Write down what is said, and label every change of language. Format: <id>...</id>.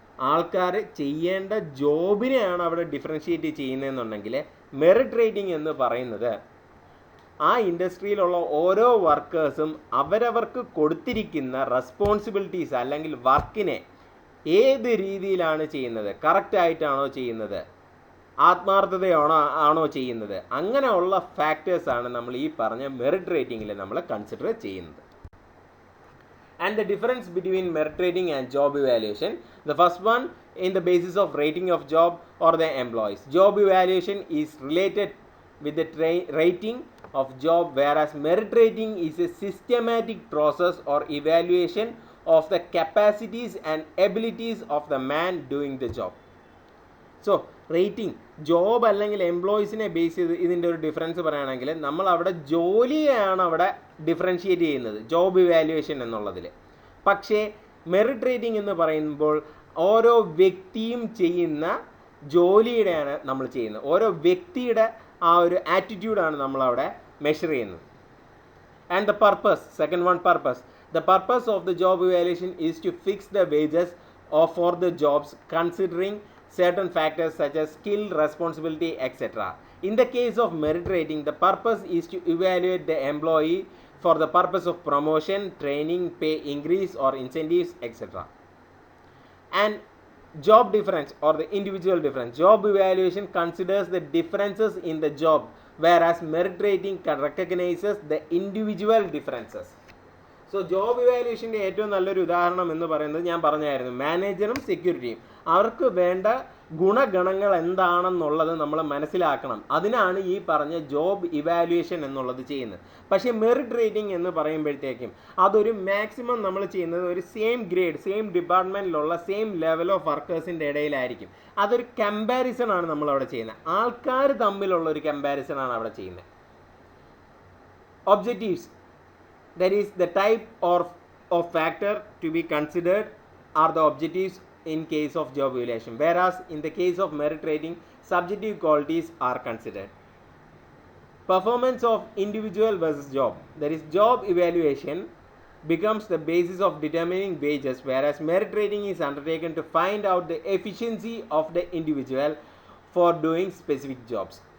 <ml>ആൾക്കാർ ചെയ്യേണ്ട ജോബിനെയാണ് അവിടെ ഡിഫറൻഷ്യേറ്റ് ചെയ്യുന്നതെന്നുണ്ടെങ്കിൽ, മെറിറ്റ് റേറ്റിംഗ് എന്ന് പറയുന്നത് ആ ഇൻഡസ്ട്രിയിലുള്ള ഓരോ വർക്കേഴ്സും അവരവർക്ക് കൊടുത്തിരിക്കുന്ന റെസ്പോൺസിബിലിറ്റീസ് അല്ലെങ്കിൽ വർക്കിനെ ഏത് രീതിയിലാണ് ചെയ്യുന്നത്, കറക്റ്റായിട്ടാണോ ചെയ്യുന്നത്, ആത്മാർത്ഥതയാണോ ചെയ്യുന്നത്, അങ്ങനെയുള്ള ഫാക്ടേഴ്സാണ് നമ്മൾ ഈ പറഞ്ഞ മെറിറ്റ് റേറ്റിംഗിൽ നമ്മൾ കൺസിഡർ ചെയ്യുന്നത്.</ml> <en>And the difference between merit rating and job evaluation, the first one, in the basis of rating of job or the employees. Job evaluation is related with the rating of job, whereas merit rating is a systematic process or evaluation of the capacities and abilities of the man doing the job.</en> <ml>So rating, job അല്ലെങ്കിൽ എംപ്ലോയീസിനെ base ചെയ്ത് ഇതിൻ്റെ ഒരു difference പറയുകയാണെങ്കിൽ, നമ്മൾ അവിടെ ജോലിയാണ് അവിടെ differentiate ചെയ്യുന്നത് ജോബ് ഇവാലുവേഷൻ എന്നുള്ളതിൽ. പക്ഷേ മെറിറ്റ് റേറ്റിംഗ് എന്ന് പറയുമ്പോൾ ഓരോ വ്യക്തിയും ചെയ്യുന്ന ജോലിയുടെയാണ് നമ്മൾ ചെയ്യുന്നത്, ഓരോ വ്യക്തിയുടെ ആ ഒരു ആറ്റിറ്റ്യൂഡാണ് നമ്മളവിടെ മെഷർ ചെയ്യുന്നത്.</ml> <en>And the purpose, second one, purpose. The purpose of the job evaluation is to fix the wages for the jobs considering certain factors such as skill, responsibility, etc. In the case of merit rating, the purpose is to evaluate the employee for the purpose of promotion, training, pay increase or incentives, etc. And job difference or the individual difference. Job evaluation considers the differences in the job, whereas merit rating recognizes the individual differences.</en> <ml>So job ഇവാലുവേഷൻ്റെ ഏറ്റവും നല്ലൊരു ഉദാഹരണം എന്ന് പറയുന്നത് ഞാൻ പറഞ്ഞായിരുന്നു, മാനേജറും സെക്യൂരിറ്റിയും. അവർക്ക് വേണ്ട ഗുണഗണങ്ങൾ എന്താണെന്നുള്ളത് നമ്മൾ മനസ്സിലാക്കണം. അതിനാണ് ഈ പറഞ്ഞ ജോബ് ഇവാലുവേഷൻ എന്നുള്ളത് ചെയ്യുന്നത്. പക്ഷേ മെറിറ്റ് റേറ്റിംഗ് എന്ന് പറയുമ്പോഴത്തേക്കും അതൊരു മാക്സിമം നമ്മൾ ചെയ്യുന്നത് ഒരു same grade, same ഡിപ്പാർട്ട്മെൻറ്റിലുള്ള same level of വർക്കേഴ്സിൻ്റെ ഇടയിലായിരിക്കും. അതൊരു കമ്പാരിസൺ ആണ് നമ്മളവിടെ ചെയ്യുന്നത്, ആൾക്കാർ തമ്മിലുള്ള ഒരു കമ്പാരിസൺ ആണ് അവിടെ ചെയ്യുന്നത്.</ml> <en>Objectives, that is the type of factor to be considered are the objectives in case of job evaluation, whereas in the case of merit rating subjective qualities are considered. Performance of individual versus job, that is job evaluation becomes the basis of determining wages, whereas merit rating is undertaken to find out the efficiency of the individual for doing specific jobs.</en>